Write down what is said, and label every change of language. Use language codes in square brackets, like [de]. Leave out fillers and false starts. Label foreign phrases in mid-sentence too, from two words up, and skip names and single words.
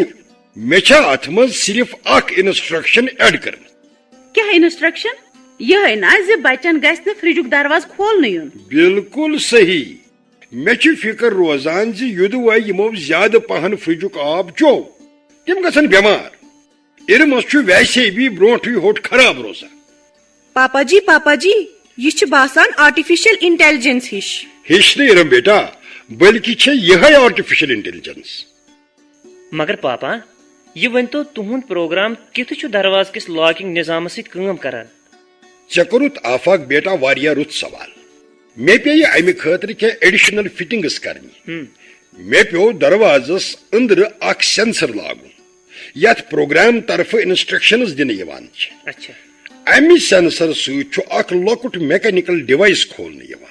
[ks] مےٚ چھا اتھ منٛز صرف اکھ انسٹرکشن ایڈ کٔرمٕژ. کیٛاہ انسٹرکشن؟ یہے نا زِ بچن گژھِ نہٕ فرجُک دروازٕ کھولنہٕ یُن. بالکل صحیح. مےٚ چھِ فکر روزان زِ یوٚدوے یِمو زیادٕ پہن فرجُک آب چوٚو تِم گژھن بٮ۪مار. ارمس چھُ [ur] ویسے بھی [ks] برونٹھٕے ہوٚٹ خراب روزان. پاپا جی یہ چھُ باسان [en] artificial intelligence [ks] ہش نہٕ ارم بیٹا بلکہ چھے یہے [en] artificial intelligence. [ks] مگر پاپا یہ ؤنتو تُہُنٛد پروگرام کِتھ چھُ دروازٕ کِس لاکنگ نظامس سۭتۍ کٲم کران؟ ژےٚ کوٚرُتھ آفاق بیٹا واریاہ رُت سوال. مےٚ پیٚیہِ امہِ خٲطرٕ کینٛہہ [en] additional fittings [ks] کرنہِ. مےٚ پیوٚو دروازس أنٛدرٕ اکھ سینسر لاگُن یتھ پروگرام طرفہٕ انسٹرکشنز دِنہٕ یِوان چھِ. اچھا امہِ سینسر سۭتۍ چھُ اکھ لۄکُٹ [en] mechanical device [ks] کھولنہٕ یِوان.